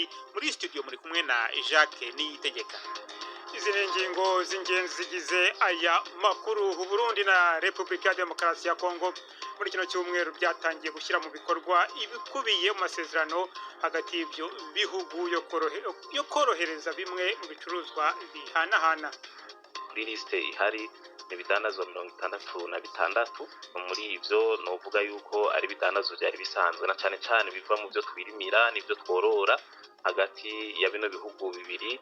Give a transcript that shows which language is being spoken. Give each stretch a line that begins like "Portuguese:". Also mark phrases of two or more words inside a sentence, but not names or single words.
Kinyarwanda: Muri studio muri kumwe na Jacques Niyitegeka. Izi ni ingingo z'ingenzi zigize aya makuru. Burundi na Repubulika ya Demokarasi ya Kongo muri kino cyumweru byatangiye gushyira mu bikorwa ibikubiye mu masezerano hagati y'ibyo bihugu yo korohereza bimwe mu bicuruzwa bihanahana.
Rundi: Kuri liste ihari ibidandazwa 66, muri ivyo novuga yuko ari ibidandazwa byari bisanzwe na cyane cyane biva mu byo twirimira n'ibyo tworora hagati ya bino bihugu bibiri.